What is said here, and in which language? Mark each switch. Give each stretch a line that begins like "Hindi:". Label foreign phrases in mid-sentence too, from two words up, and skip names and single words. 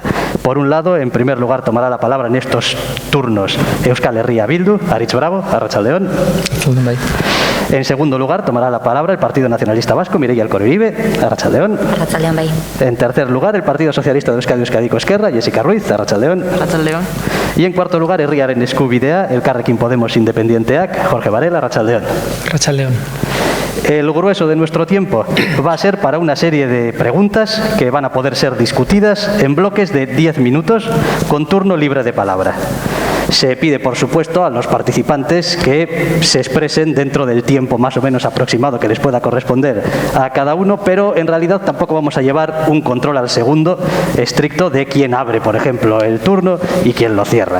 Spanish: Por un lado, en primer lugar, tomará la palabra en estos turnos Euskal Herria Bildu, Aritz Bravo, Arratsaldeon. En segundo lugar, tomará la palabra el Partido Nacionalista Vasco, Mireia Elkoriribe, Arratsaldeon.
Basque: Arratsaldeon, bai.
Spanish: En tercer lugar, el Partido Socialista de Euskadi, Euskadiko Ezkerra, Jessica Ruiz, Arratsaldeon. Arratsaldeon. Y en cuarto lugar, Herriaren Eskubidea, Elkarrekin Podemos Independienteak, Jorge Varela, Arratsaldeon. Arratsaldeon. El grueso de nuestro tiempo va a ser para una serie de preguntas que van a poder ser discutidas en bloques de 10 minutos con turno libre de palabra. Se pide, por supuesto, a los participantes que se expresen dentro del tiempo más o menos aproximado que les pueda corresponder a cada uno, pero en realidad tampoco vamos a llevar un control al segundo estricto de quién abre, por ejemplo, el turno y quién lo cierra.